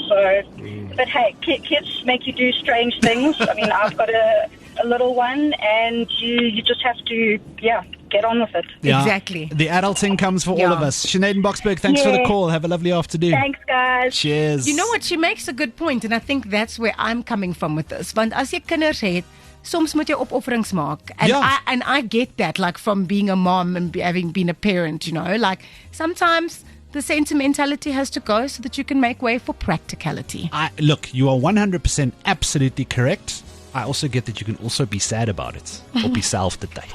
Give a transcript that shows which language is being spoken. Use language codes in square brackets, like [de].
[en] So, but hey, kids make you do strange things. I mean, I've got a little one, and you just have to, get on with it. Yeah. Exactly. The adulting comes for all of us. Sinead in Boksburg, thanks for the call. Have a lovely afternoon. Thanks, guys. Cheers. You know what? She makes a good point, and I think that's where I'm coming from with this. [af] Want as jy kinders het, soms moet jy opofferings maak. [en] And I get that, like from being a mom and having been a parent, you know, like sometimes the sentimentality has to go so that you can make way for practicality. Look, you are 100% absolutely correct. I also get that you can also be sad about it or be self-dictate.